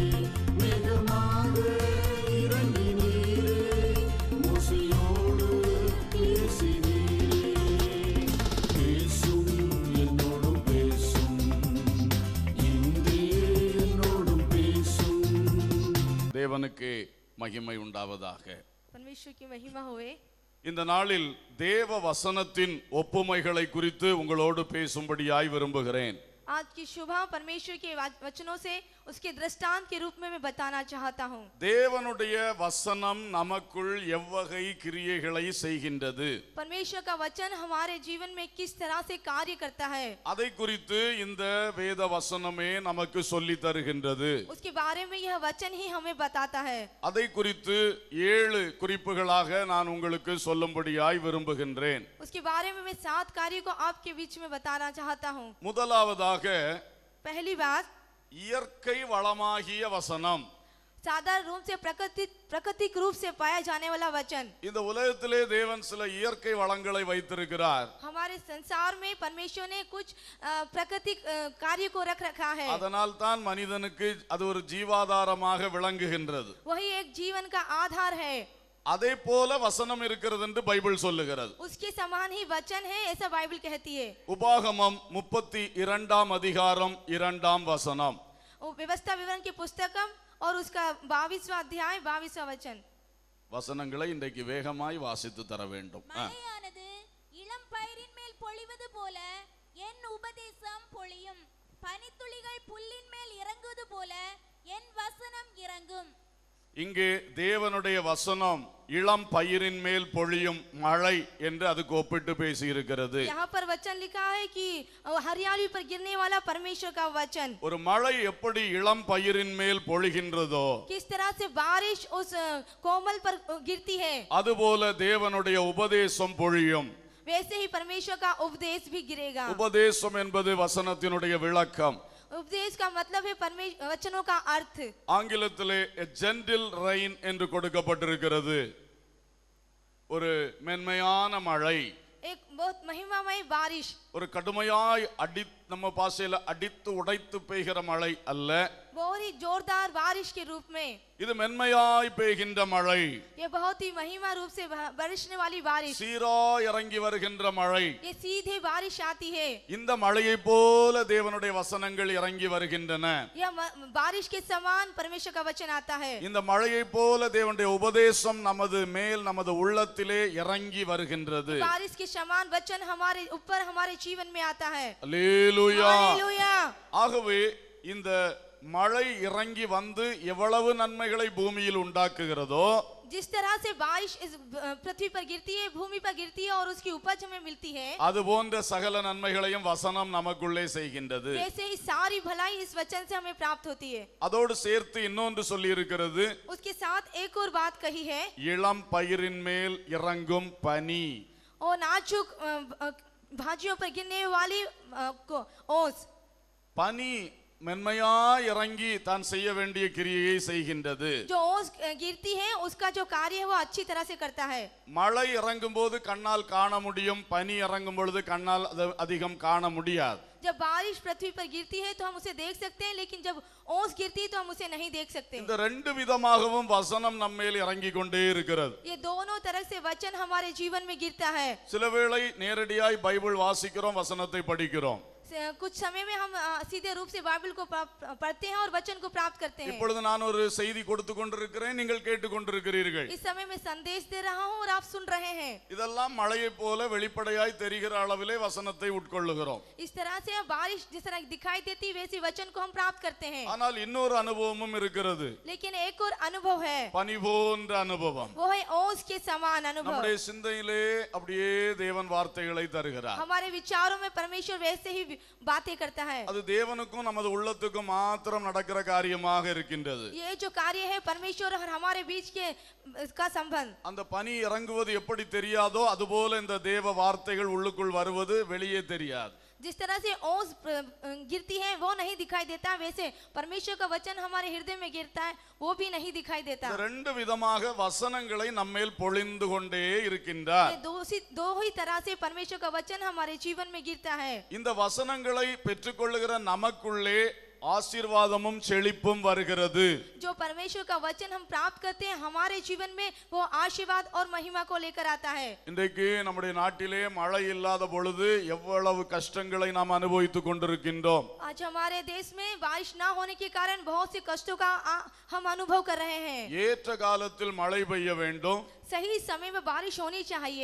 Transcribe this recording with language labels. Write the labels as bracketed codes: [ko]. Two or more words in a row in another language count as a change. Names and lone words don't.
[ta] மிகமாக இறங்கினீரே மோசேயோடு பேசினீரே பேசும் என்னோடும் பேசும் இன்றே என்னோடும் பேசும் தேவனுக்கு மகிமை உண்டாவதாக. [hi] परमेश्वर की महिमा होए. [ta] இந்த நாளில் தேவ வசனத்தின் ஒப்புமைகளை குறித்து உங்களோடு பேசும்படியாய் விரும்புகிறேன். [hi] आज की शुभा परमेश्वर के वचनों से उसके दृष्टांत के रूप में मैं बताना चाहता हूँ. [ta] தேவனுடைய வசனம் நமக்குள் எவ்வகை கிரியைகளை செய்கின்றது, [hi] परमेश्वर का वचन हमारे जीवन में किस तरह से कार्य करता है, [ta] அதை குறித்து இந்த வேத வசனமே நமக்கு சொல்லி தருகின்றது. [hi] उसके बारे में यह वचन ही हमें बताता है. [ta] அதை குறித்து 7 குறிப்புகளாக நான் உங்களுக்கு சொல்லும்படியாய் விரும்புகின்றேன். [hi] उसके बारे में मैं 7 कार्यों को आपके बीच में बताना चाहता हूँ. [ta] முதலாவதாக [hi] पहली बात, [ta] இயற்கை வளமாகிய வசனம். [hi] साधारण रूप से प्राकृतिक रूप से पाया जाने वाला वचन. [ta] இந்த உலகத்திலே தேவன் சில இயற்கை வளங்களை வைத்திருக்கிறார். [hi] हमारे संसार में परमेश्वर ने कुछ प्राकृतिक कार्य को रखा है. [ta] அதனால் தான் மனிதனுக்கு அது ஒரு ஜீவாதாரமாக விளங்குகின்றது. [hi] वही एक जीवन का आधार है. [ta] அதே போல வசனம் இருக்கிறது என்று பைபிள் சொல்லுகிறது. [hi] उसके समान ही वचन है ऐसा बाइबल कहती है. [ta] உபாகமம் 32 அதிகாரம் 2 வசனம். [hi] व्यवस्था विवरण की पुस्तकम और उसका 22वां अध्याय 22वां वचन. [ta] வசனங்களை இன்றைக்கு வேகமாய் வாசித்து தர வேண்டும். மழையானது இளம் பயிரின் மேல் பொழிவது போல என் உபதேசம் பொழியும், பனித்துளிகள் புல்லின் மேல் இறங்குவது போல என் வசனம் இறங்கும். இங்கே தேவனுடைய வசனம் இளம் பயிரின் மேல் பொழியும் மழை என்று அதுக்கு ஒப்பிட்டு பேசி இருக்கிறது. [hi] यहाँ पर वचन लिखा है कि हरियाली पर गिरने वाला परमेश्वर का वचन. [ta] ஒரு மழை எப்படி இளம் பயிரின் மேல் பொழிகின்றதோ, [hi] किस तरह से बारिश उस कोमल पर गिरती है, [ta] அதுபோல தேவனுடைய உபதேசம் பொழியும். [hi] वैसे ही परमेश्वर का उपदेश भी गिरेगा. [ta] உபதேசம் என்பது வசனத்தினுடைய விளக்கம். [hi] उपदेश का मतलब है परमेश्वर वचनों का अर्थ. [ta] ஆங்கிலத்திலே [en] a gentle rain [ta] என்று கொடுக்கப்பட்டிருக்கிறது. ஒரு மென்மையான மழை, [hi] एक बहुत महिमामय बारिश. [ta] ஒரு கடுமையாய் நம்ம பாஷையில அடித்து உடைத்து பெய்கிற மழை அல்ல. [hi] बहुत ही जोरदार बारिश के रूप में. [ta] இது மென்மையாய் பெய்கின்ற மழை, [hi] ये बहुत ही महिमा रूप से बरसने वाली बारिश. [ta] சீராய் இறங்கி வருகின்ற மழை. [hi] ये सीधे बारिश आती है. [ta] இந்த மழையை போல தேவனுடைய வசனங்கள் இறங்கி வருகின்றன. [hi] यह बारिश के समान परमेश्वर का वचन आता है. [ta] இந்த மழையை போல தேவனுடைய உபதேசம் நமது மேல் நமது உள்ளத்திலே இறங்கி வருகின்றது. [hi] बारिश के समान वचन हमारे ऊपर हमारे जीवन में आता है. [ta] அல்லேலூயா. [hi] हालेलुया. [ta] ஆகவே இந்த மழை இறங்கி வந்து எவ்வளவு நன்மைகளை பூமியில் உண்டாக்குகிறதோ, [hi] जिस तरह से बारिश इस पृथ्वी पर गिरती है, भूमि पर गिरती है और उसकी उपज हमें मिलती है, [ta] அது போன்ற சகல நன்மைகளையும் வசனம் நமக்குள்ளே செய்கின்றது. [hi] वैसे ही सारी भलाई इस वचन से हमें प्राप्त होती है. [ta] அதோடு சேர்த்து இன்னொன்று சொல்லி இருக்கிறது, [hi] उसके साथ एक और बात कही है, [ta] இளம் பயிரின் மேல் இறங்கும் பனி. [hi] और नाजुक भाजियों पर गिरने वाली ओस. [ta] பனி மென்மையாய் இறங்கி தான் செய்ய வேண்டிய கிரியையை செய்கின்றது. [hi] जो ओस गिरती है उसका जो कार्य है वो अच्छी तरह से करता है. [ta] மழை இறங்கும் போது கண்ணால் காண முடியும், பனி இறங்கும் பொழுது கண்ணால் அதிகம் காண முடியாது. [hi] जब बारिश पृथ्वी पर गिरती है तो हम उसे देख सकते हैं, लेकिन जब ओस गिरती है तो हम उसे नहीं देख सकते. [ta] இந்த ரெண்டு விதமாகவும் வசனம் நம்மேல் இறங்கி கொண்டே இருக்கிறது. [hi] ये दोनों तरह से वचन हमारे जीवन में गिरता है. [ta] சிலவேளை நேரடியாய் பைபிள் வாசிக்கிறோம், வசனத்தை படிக்கிறோம். [hi] कुछ समय में हम सीधे रूप से बाइबल को पढ़ते हैं और वचन को प्राप्त करते हैं. [ta] இப்பொழுது நான் ஒரு செய்தி கொடுத்து கொண்டிருக்கிறேன், நீங்கள் கேட்டுக்கொண்டிருக்கிறீர்கள். [hi] इस समय में संदेश दे रहा हूं और आप सुन रहे हैं. [ta] இதெல்லாம் மழையை போல வெளிப்படையாய் தெரிகிற அளவிலே வசனத்தை உட்கொள்ளுகிறோம். [hi] इस तरह से बारिश जिस तरह दिखाई देती वैसे वचन को हम प्राप्त करते हैं. [ta] ஆனால் இன்னொரு அனுபவமும் இருக்கிறது. [hi] लेकिन एक और अनुभव है, [ta] பனி போன்ற அனுபவம். [hi] वो है ओस के समान अनुभव. [ta] நம்முடைய சிந்தையிலே அப்படியே தேவன் வார்த்தைகளை தருகிறார். [hi] हमारे विचारों में परमेश्वर वैसे ही बातें करता है। [ta] அது தேவனுக்கும் நமது உள்ளத்துக்கும் மாத்திரம் நடக்கிற காரியமாக இருக்கின்றது. [hi] ये जो कार्य है परमेश्वर और हमारे बीच के का संबंध। [ta] அந்த பனி இறங்குவது எப்படி தெரியாதோ அதுபோல இந்த தேவ வார்த்தைகள் உள்ளுக்குள் வருவது வெளியே தெரியாது. [hi] जिस तरह से ओस गिरती है वो नहीं दिखाई देता, वैसे परमेश्वर का वचन हमारे हृदय में गिरता है वो भी नहीं दिखाई देता। [ta] இந்த ரெண்டு விதமாக வசனங்களை நம்மேல் பொழிந்து கொண்டே இருக்கின்றார். [hi] दो ही तरह से परमेश्वर का वचन हमारे जीवन में गिरता है। [ta] இந்த வசனங்களை பெற்றுக்கொள்ளுகிற நமக்குள்ளே ஆசீர்வாதமும் செழிப்பும் வருகிறது. [hi] जो परमेश्वर का वचन हम प्राप्त करते हैं हमारे जीवन में वो आशीर्वाद और महिमा को लेकर आता है। [ta] இன்றைக்கு நம்முடைய நாட்டிலே மழை இல்லாத பொழுது எவ்வளவு கஷ்டங்களை நாம் அனுபவித்துக் கொண்டிருக்கின்றோம். [hi] आज हमारे देश में बारिश ना होने के कारण बहुत से कष्टों का हम अनुभव कर रहे हैं। [ta] ஏற்ற காலத்தில் மழை பெய்ய வேண்டும், [hi] सही समय में बारिश होनी चाहिए